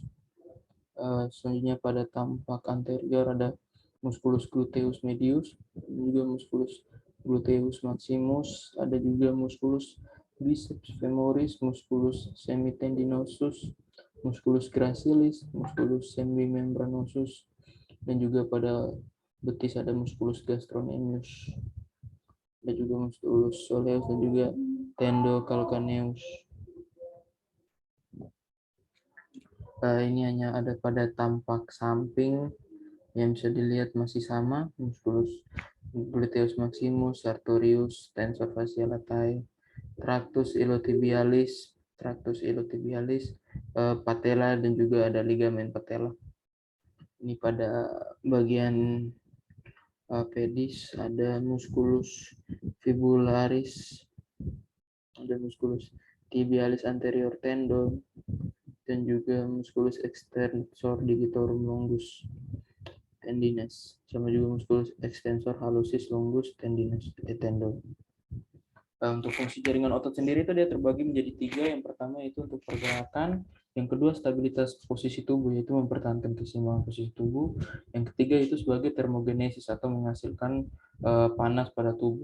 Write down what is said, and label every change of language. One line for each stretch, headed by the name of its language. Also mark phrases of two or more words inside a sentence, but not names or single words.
Indonesian: Selanjutnya pada tampak anterior ada
Latin: musculus gluteus medius,
Indonesian: juga
Latin: musculus gluteus maximus,
Indonesian: ada juga
Latin: musculus biceps femoris, musculus semitendinosus, musculus gracilis, musculus semimembranosus,
Indonesian: dan juga pada betis ada
Latin: musculus gastrocnemius,
Indonesian: ada juga
Latin: musculus soleus
Indonesian: dan juga tendocalcaneus. Ini hanya ada pada tampak samping yang bisa dilihat masih sama,
Latin: musculus gluteus maximus, sartorius, tensor fascia latae, tractus iliotibialis, patella,
Indonesian: dan juga ada ligamen patella. Ini pada bagian
Latin: pedis ada musculus fibularis, ada musculus tibialis anterior tendon,
Indonesian: dan juga
Latin: musculus extensor digitorum longus tendinus,
Indonesian: sama juga
Latin: musculus extensor hallucis longus tendinus tendon.
Indonesian: Untuk fungsi jaringan otot sendiri itu dia terbagi menjadi 3. Yang pertama itu untuk pergerakan, yang kedua stabilitas posisi tubuh, yaitu mempertahankan keseimbangan posisi tubuh, yang ketiga itu sebagai termogenesis atau menghasilkan panas pada tubuh.